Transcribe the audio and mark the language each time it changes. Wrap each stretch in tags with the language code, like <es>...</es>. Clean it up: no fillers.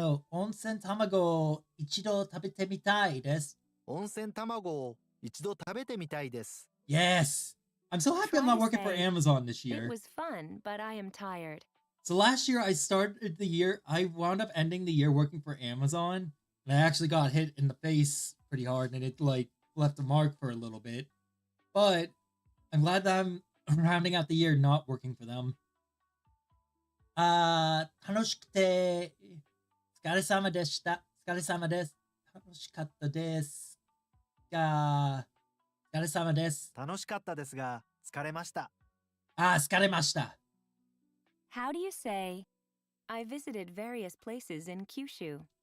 <ja>温泉卵を一度食べてみたいです。温泉卵を一度食べてみたいです。</ja> <en>Yes! I'm so happy I'm not working for Amazon this year. It was fun, but I am tired. So last year I wound up ending the year working for Amazon, and I actually got hit in the face pretty hard, and it like left a mark for a little bit. But I'm glad that I'm rounding out the year not working for them.</en> <ja>楽しくてお疲れ様でした。お疲れ様です。楽しかったですが、お疲れ様です。楽しかったですが、疲れました。疲れました。</ja> <en>How do you say, I visited various places in Kyushu?</en>